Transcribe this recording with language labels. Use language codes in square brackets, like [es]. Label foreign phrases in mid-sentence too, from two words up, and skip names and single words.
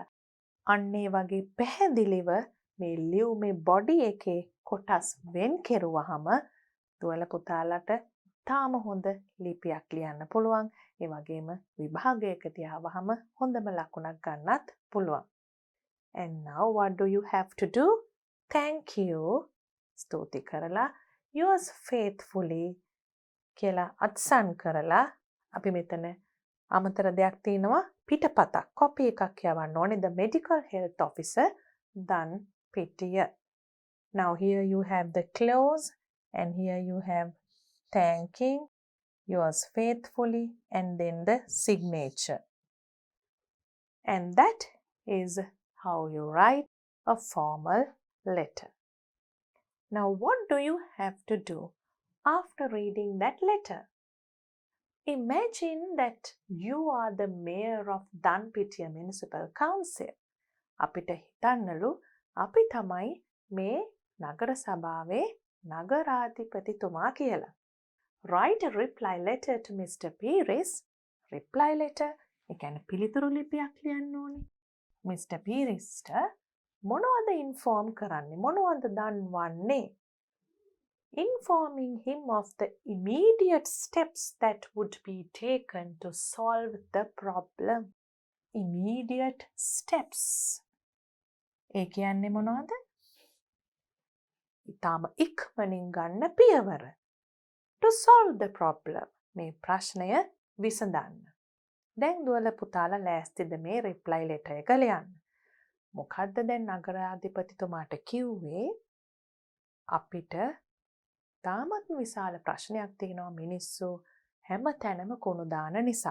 [si] අන්න ඒ වගේ පැහැදිලිව මේ ලියුමේ බොඩි එකේ කොටස් වෙන් කෙරුවහම දුවල පුතාලට තාම හොඳ ලිපියක් ලියන්න පුළුවන්. ඒ වගේම විභාගයකදී ආවහම හොඳම ලකුණක් ගන්නත් පුළුවන්. [en] And now what do you have to do? Thank you. [si] ස්තුති කරලා [en] yours faithfully [si] කියලා අත්සන් කරලා අපි මෙතන අමතර දෙයක් තියෙනවා පිටපතක් කොපි එකක් යවන්න ඕනේ [en] the medical health officer [si] done පිටිය. [en] Now here you have the close and here you have thanking yours faithfully and then the signature. And that is how you write a formal letter. Now what do you have to do after reading that letter? Imagine that you are the mayor of Danpitiya Municipal Council. [si] අපිට හිතන්නලු අපි තමයි මේ නගර සභාවේ නගරාධිපතිතුමා කියලා. [en] Write a reply letter to Mr. Pires. Reply letter, [si] ඒ කියන්නේ පිළිතුරු ලිපියක් ලියන්න ඕනේ. Mr. Piresට මොනවද ඉන්ෆෝම් කරන්නේ? මොනවද දන්වන්නේ? [en] Informing him of the immediate steps that would be taken to solve the problem. Immediate steps. [si] ඒ කියන්නේ මොනවද? ඊටම ඉක්මනින් ගන්න පියවර. [en] To solve the problem. [si] මේ ප්‍රශ්නය විසඳන්න. දැන් දුවල පුතාලා ලෑස්තිද මේ [en] reply letter [si] එක ලියන්න? මොකද්ද දැන් නගරාධිපතිතුමාට කිව්වේ? අපිට තාමත් විශාල ප්‍රශ්නයක් තියෙනවා මිනිස්සු හැම තැනම කුණු දාන නිසා.